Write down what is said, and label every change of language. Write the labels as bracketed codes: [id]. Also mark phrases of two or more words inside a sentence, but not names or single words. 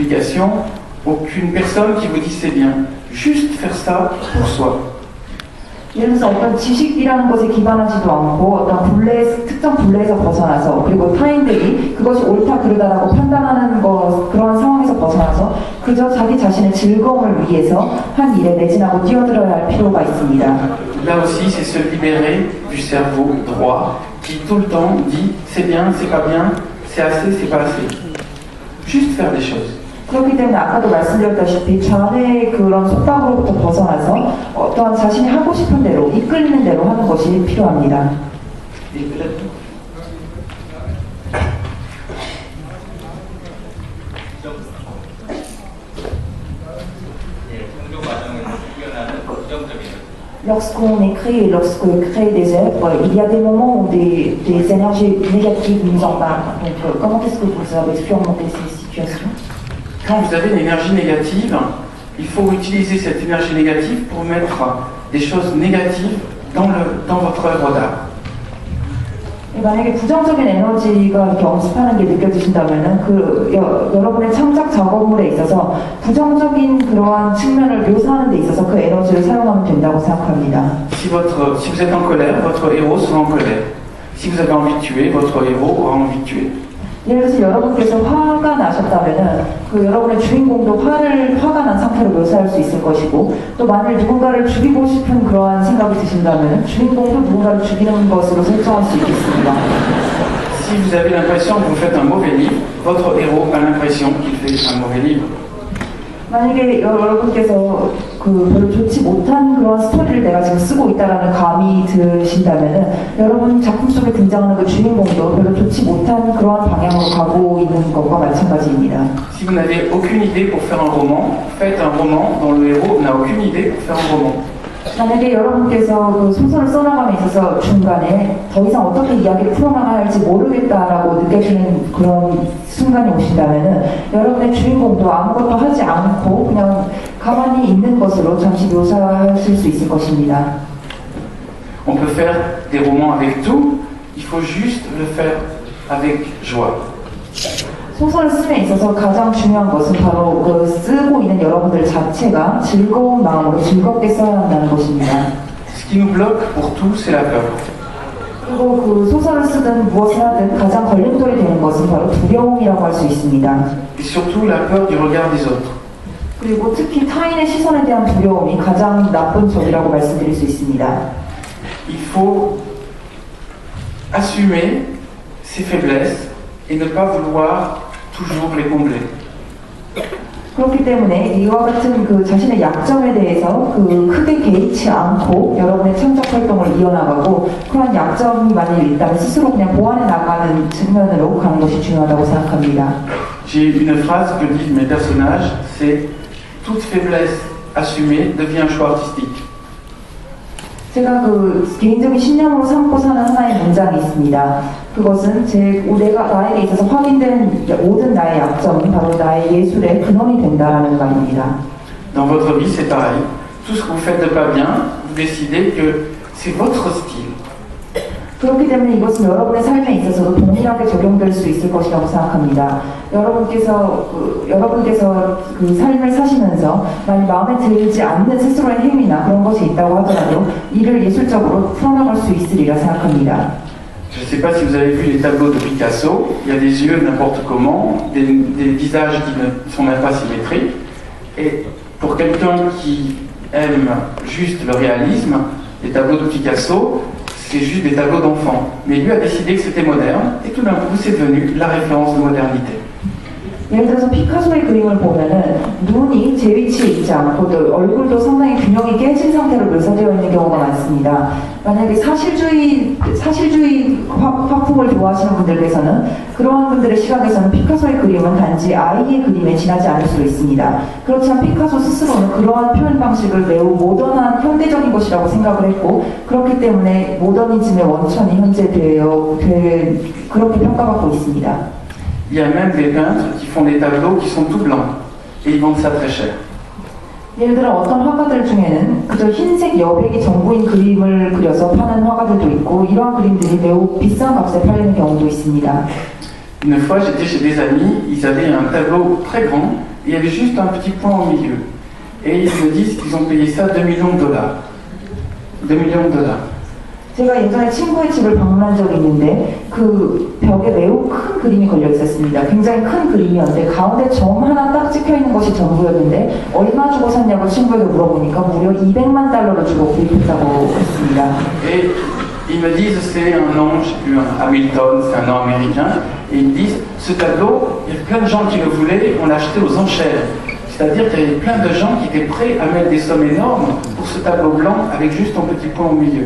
[fr] explication, aucune personne qui vous dit c'est bien. Juste faire ça pour soi. [ko] 예를 들어서 어떤 지식이라는 것에 기반하지도 않고 어떤 특정 분례에서 벗어나서 그리고 타인들이 그것이 옳다 그르다라고 판단하는 그러한 상황에서 벗어나서 그저 자기 자신의 즐거움을 위해서 한 일에 매진하고 뛰어들어야 할 필요가 있습니다. [fr] Là aussi, c'est se libérer du cerveau droit qui tout le temps dit c'est bien, c'est pas bien, c'est assez, c'est pas assez. Juste faire des choses. [ko] 그렇기 때문에 아까도 말씀드렸다시피 좌뇌의 그런 속박으로부터 벗어나서 어떠한 자신이 하고 싶은 대로 이끌리는 대로 하는 것이 필요합니다. [fr] Lorsqu'on écrit et lorsqu'on crée des œuvres, il y a des moments où des énergies négatives nous embarquent. Donc, comment est-ce que vous avez surmonté ces situations? Quand vous avez une énergie négative, il faut utiliser cette énergie négative pour mettre des choses négatives dans votre œuvre d'art. [ko] 만약에 부정적인 에너지가 이렇게 엄습하는 게 느껴지신다면은 여러분의 창작 작업물에 있어서 부정적인 그러한 측면을 묘사하는 데 있어서 그 에너지를 사용하면 된다고 생각합니다. [fr] Si vous êtes en colère, votre héros sera en colère. Si vous avez envie de tuer, votre héros aura envie de tuer. [ko] 예를 들어서 여러분께서 화가 나셨다면은 여러분의 주인공도 화가 난 상태로 묘사할 수 있을 것이고 또 만일 누군가를 죽이고 싶은 그러한 생각이 드신다면은 주인공도 누군가를 죽이는 것으로 설정할 수 있겠습니다. [fr] Si vous avez l'impression que vous faites un mauvais livre, votre héros a l'impression qu'il fait un mauvais livre. [ko] 만약에 여러분께서 별로 좋지 못한 그런 스토리를 내가 지금 쓰고 있다라는 감이 드신다면은 여러분 작품 속에 등장하는 그 주인공도 별로 좋지 못한 그런 방향으로 가고 있는 것과 마찬가지입니다. [fr] Si vous n'avez aucune idée pour faire un roman, faites un roman dont le héros n'a aucune idée pour faire un roman. [ko] 만약에 여러분께서 그 소설을 써나감에 있어서 중간에 더 이상 어떻게 이야기를 풀어나가야 할지 모르겠다라고 느껴지는 그런 순간이 오신다면은 여러분의 주인공도 아무것도 하지 않고 그냥 가만히 있는 것으로 잠시 묘사하실 수 있을 것입니다. [fr] On peut faire des romans avec tout, il faut juste le faire avec joie. [ko] 소설을 쓰는 데 있어서 가장 중요한 것은 바로 쓰고 있는 여러분들 자체가 즐거운 마음으로 즐겁게 써야 한다는 것입니다. [fr] Ce qui nous bloque pour tout, c'est la peur. [ko] 그리고 그 소설을 쓰든 무엇을 하든 가장 걸림돌이 되는 것은 바로 두려움이라고 할 수 있습니다. [fr] Et surtout la peur du regard des autres. [ko] 그리고 특히 타인의 시선에 대한 두려움이 가장 나쁜 적이라고 말씀드릴 수 있습니다. [fr] Il faut assumer ses faiblesses et ne pas vouloir toujours les combler. [ko] 그렇기 때문에 이와 같은 그 자신의 약점에 대해서 크게 개의치 않고 여러분의 창작 활동을 이어나가고 그런 약점이 만일 있다면 스스로 그냥 보완해 나가는 측면으로 가는 것이 중요하다고 생각합니다. [fr] J'ai une phrase que disent mes personnages, c'est toute faiblesse assumée devient un choix artistique. [ko] 제가 개인적인 신념으로 삼고 사는 하나의 문장이 있습니다. 그것은 나에게 있어서 확인된 모든 나의 약점이 바로 나의 예술의 근원이 된다라는 말입니다. [fr] Dans votre vie, c'est pareil. Tout ce que vous faites de pas bien, vous décidez que c'est votre style. [ko] 그렇기 때문에 이것은 여러분의 삶에 있어서도 동일하게 적용될 수 있을 것이라고 생각합니다. 여러분께서 그 삶을 사시면서 만약 마음에 들지 않는 스스로의 행위나 그런 것이 있다고 하더라도 이를 예술적으로 풀어나갈 수 있으리라 생각합니다. [fr] Je ne sais pas si vous avez vu les tableaux de Picasso, il y a des yeux n'importe comment, des visages qui ne sont même pas symétriques. Et pour quelqu'un qui aime juste le réalisme, les tableaux de Picasso, c'est juste des tableaux d'enfants. Mais lui a décidé que c'était moderne, et tout d'un coup c'est devenu la référence de modernité. [ko] 예를 들어서 피카소의 그림을 보면은 눈이 제 위치에 있지 않고 또 얼굴도 상당히 균형이 깨진 상태로 묘사되어 있는 경우가 많습니다. 만약에 사실주의 화풍을 좋아하시는 분들께서는 그러한 분들의 시각에서는 피카소의 그림은 단지 아이의 그림에 지나지 않을 수도 있습니다. 그렇지만 피카소 스스로는 그러한 표현 방식을 매우 모던한 현대적인 것이라고 생각을 했고 그렇기 때문에 모더니즘의 원천이 현재 그렇게 평가받고 있습니다. [fr] Il y a même des peintres qui font des tableaux qui sont tout blancs et ils vendent ça très cher. [ko] 예를 들어 어떤 화가들 중에는 그저 흰색 여백이 전부인 그림을 그려서 파는 화가들도 있고 이러한 그림들이 매우 비싼 값에 팔리는 경우도 있습니다. [fr] Une fois, j'étais chez des amis, ils avaient un tableau très grand il y avait juste un petit point au milieu. Et ils me disent qu'ils ont payé ça 2 millions de dollars. 2 millions de dollars. [ko] 제가 예전에 친구의 집을 방문한 적이 있는데 그 벽에 매우 큰 그림이 걸려 있었습니다. 굉장히 큰 그림이었는데 가운데 점 하나 딱 찍혀 있는 것이 전부였는데 얼마 주고 샀냐고 친구에게 물어보니까 무려 200만 달러를 주고 구입했다고 했습니다. [fr] Et ils me disent c'est un nom, je sais plus, un Hamilton, c'est un nom américain. Et ils me disent ce tableau, il y a plein de gens qui le voulaient, on l'a acheté aux enchères. C'est-à-dire qu'il y avait plein de gens qui étaient prêts à mettre des sommes énormes pour ce tableau blanc avec juste un petit point au milieu.